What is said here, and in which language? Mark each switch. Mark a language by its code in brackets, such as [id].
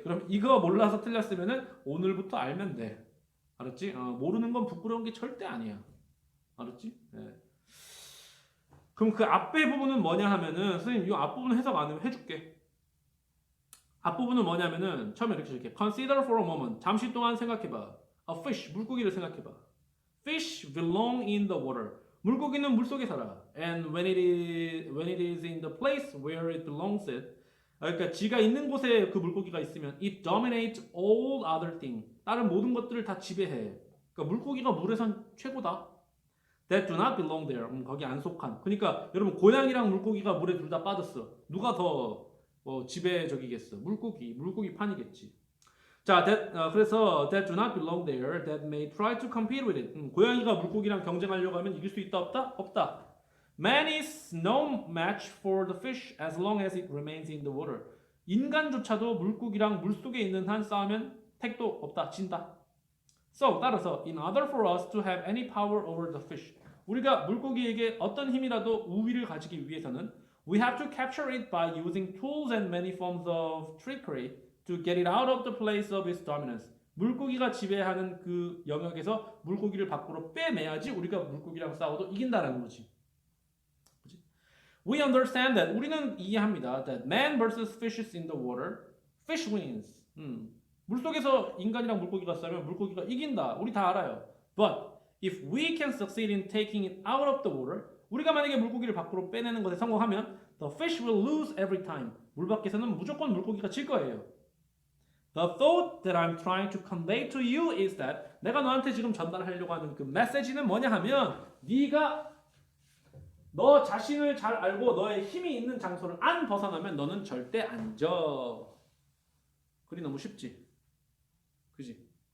[ko] 그럼 이거 몰라서 틀렸으면은 오늘부터 알면 돼. 알았지? 모르는 건 부끄러운 게 절대 아니야. 알았지? 네. 그럼 그 앞에 부분은 뭐냐 하면은 선생님 이 앞부분 해석 안 해줄게. 앞부분은 뭐냐면은 처음에 이렇게 줄게. [en] Consider for a moment. [ko] 잠시 동안 생각해봐. [en] A fish. [ko] 물고기를 생각해봐. [en] Fish belong in the water. [ko] 물고기는 물속에 살아. [en] And when it is in the place where it belongs it. [ko] 그러니까 지가 있는 곳에 그 물고기가 있으면 [en] it dominates all other things. [ko] 다른 모든 것들을 다 지배해. 그러니까 물고기가 물에선 최고다. [en] That do not belong there. [ko] 거기 안 속한. 그러니까 여러분 고양이랑 물고기가 물에 둘 다 빠졌어. 누가 더 지배적이겠어? 물고기 판이겠지. [en] 자, 그래서 that do not belong there. That may try to compete with it. [ko] 고양이가 물고기랑 경쟁하려고 하면 이길 수 있다 없다? 없다. [en] Man is no match for the fish as long as it remains in the water. [ko] 인간조차도 물고기랑 물속에 있는 한 싸우면 택도 없다. 진다. [en] So, 따라서 in order for us to have any power over the fish. [ko] 우리가 물고기에게 어떤 힘이라도 우위를 가지기 위해서는 [en] we have to capture it by using tools and many forms of trickery to get it out of the place of its dominance. [ko] 물고기가 지배하는 그 영역에서 물고기를 밖으로 빼내야지 우리가 물고기랑 싸워도 이긴다라는 거지. [en] We understand that [ko] 우리는 이해합니다. [en] That man versus fishes in the water, fish wins. [ko] 물속에서 인간이랑 물고기가 싸우면 물고기가 이긴다. 우리 다 알아요. [en] But if we can succeed in taking it out of the water, [ko] 우리가 만약에 물고기를 밖으로 빼내는 것에 성공하면 [en] the fish will lose every time. [ko] 물 밖에서는 무조건 물고기가 질 거예요. [en] The thought that I'm trying to convey to you is that [ko] 내가 너한테 지금 전달하려고 하는 그 메시지는 뭐냐 하면 네가 너 자신을 잘 알고 너의 힘이 있는 장소를 안 벗어나면 너는 절대 안 져. 글이 너무 쉽지? 그지?